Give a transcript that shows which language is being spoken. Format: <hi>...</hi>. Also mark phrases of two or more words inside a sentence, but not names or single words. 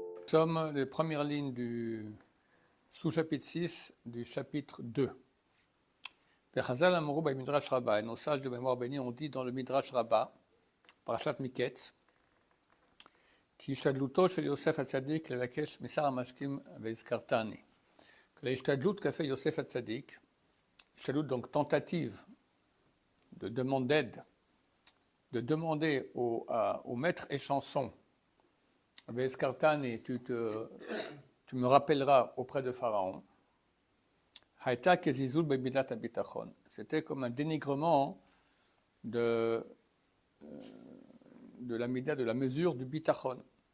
<fr>sommes les premières lignes du sous-chapitre 6 du chapitre 2.</fr> <he>וחז"ל אמרו במדרש רבה,</he> <fr>et nos sages de mémoire bénie ont dit dans le Midrash Rabbah, Parashat Miketz,</fr> <he>כי השתדלותו של יוסף הצדיק לבקש משר המשקים וזכרתני.</he> <fr>Que la Ishtadlut qu'a fait Yosef HaTzadik, Ishtadlut donc tentative de demande d'aide, de demander au maître échanson, veizkartani, tu me rappelleras auprès de Pharaon. C'était comme un dénigrement de la mida, de la mesure du bitachon.</fr>